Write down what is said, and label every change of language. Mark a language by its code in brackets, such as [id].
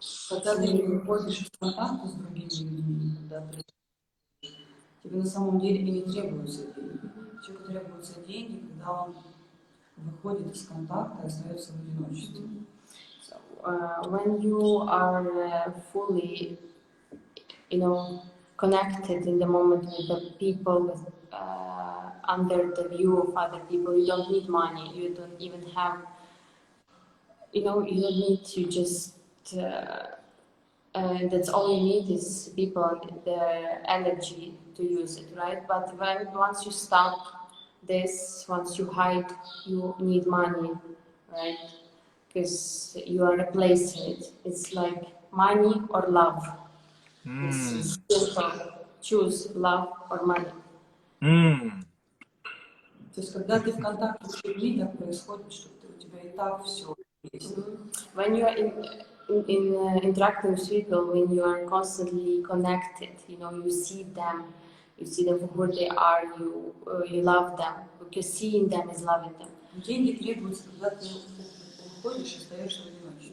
[ru] Когда ты не выходишь в контакт с другими людьми, когда тебе на самом деле и не требуются деньги. Человеку требуются деньги, когда он выходит из контакта и остается в одиночестве. [en] So when you are fully, connected in the moment with the people, under the view of other people, you don't need money. You don't even have, you don't need to just. That's all you need is people, the energy to use it, right? But once you stop this, once you hide, you need money, right? Because you are replacing it. It's like money or love. It's simple. Choose love or money. [ru] То есть, когда ты в контакте с людьми, так происходит, что у тебя и так все есть. [en] When you are interacting with people, when you are constantly connected, you see them for who they are, you love them, because seeing them is loving them. [ru] Деньги требуются, когда ты уходишь и остаешься в одиночестве.